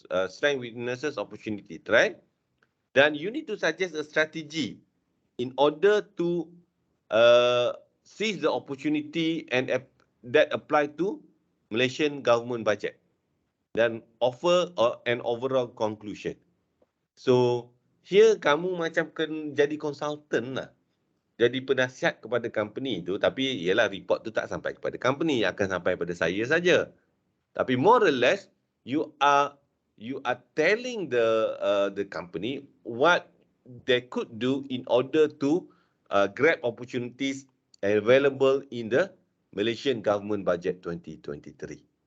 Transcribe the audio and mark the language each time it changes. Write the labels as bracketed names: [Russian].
[English] Strength, weaknesses, opportunity, threat. [Malay] Dan [English] you need to suggest a strategy in order to seize the opportunity and that apply to Malaysian government budget. [Malay] Dan [English] offer an overall conclusion. So, here [Malay] kamu macam jadi consultant lah. Jadi penasihat kepada company tu, tapi ialah report tu tak sampai kepada company, akan sampai pada saya saja. Tapi [English] more or less, you are telling the company what they could do in order to grab opportunities available in the Malaysian government budget 2023.